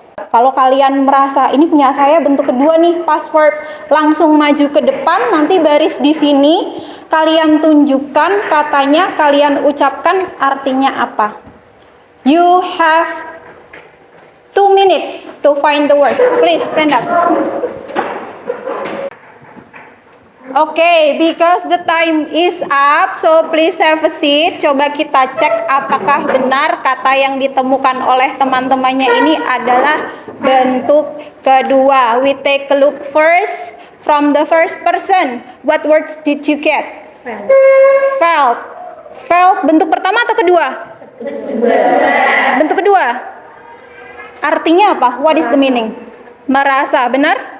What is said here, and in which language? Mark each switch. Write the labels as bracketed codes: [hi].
[id] Kalau kalian merasa ini punya saya bentuk kedua nih, password, langsung maju ke depan, nanti baris di sini, kalian tunjukkan katanya, kalian ucapkan artinya apa. [en] You have 2 minutes to find the words. Please stand up. Okay, because the time is up, so please have a seat. [id] Coba kita cek apakah benar kata yang ditemukan oleh teman-temannya ini adalah bentuk kedua. [en] We take a look first from the first person. What words did you get? Felt. Felt [id] bentuk pertama atau kedua? Bentuk kedua. Artinya apa? [en] What is the meaning? [id] Merasa, benar?